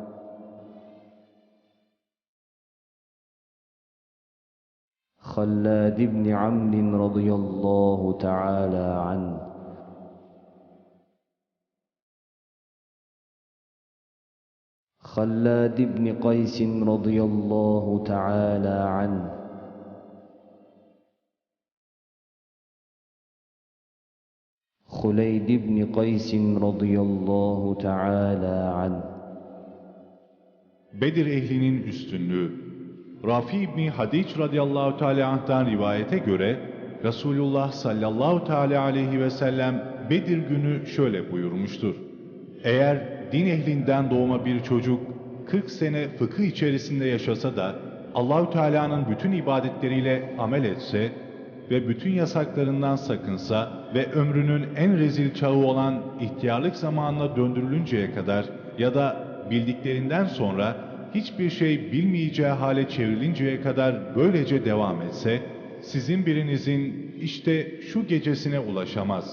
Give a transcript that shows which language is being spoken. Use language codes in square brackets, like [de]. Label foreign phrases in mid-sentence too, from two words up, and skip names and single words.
[ar] خلاد بن عمرو رضي الله تعالى عنه، خلاد بن قيس رضي الله تعالى عنه، خليد بن قيس رضي الله تعالى عنه. [tr] Bedir ehlinin üstünlüğü. Rafi İbni Hadiç [ar] رضي الله تعالى عنه'tan [tr] rivayete göre Resulullah [ar] صلى الله تعالى عليه وسلم [tr] Bedir günü şöyle buyurmuştur. Eğer din ehlinden doğma bir çocuk 40 sene fıkıh içerisinde yaşasa da Allahü Teala'nın bütün ibadetleriyle amel etse ve bütün yasaklarından sakınsa ve ömrünün en rezil çağı olan ihtiyarlık zamanına döndürülünceye kadar ya da bildiklerinden sonra hiçbir şey bilmeyeceği hale çevrilinceye kadar böylece devam etse, sizin birinizin işte şu gecesine ulaşamaz.